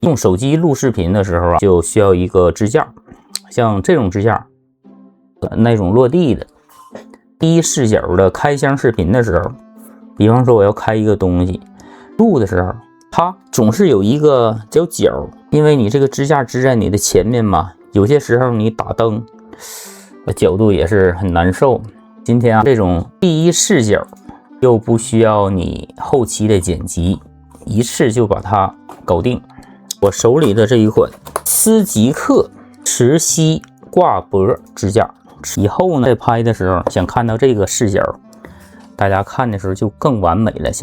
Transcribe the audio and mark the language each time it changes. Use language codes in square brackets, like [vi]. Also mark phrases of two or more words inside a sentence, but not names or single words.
[zh] 用手機錄視頻的時候啊，就需要一個支架，像這種支架，那種落地的第一視角的開箱視頻的時候，比方說我要開一個東西，錄的時候，它總是有一個角，因為你這個支架支在你的前面嘛，有些時候你打燈，角度也是很難受。今天啊，這種第一視角又不需要你後期的剪輯，一次就把它搞定。我手裡的這一款斯吉克磁吸掛脖支架，以後呢在拍的时候想看到这个视角，大家看的时候就更完美了。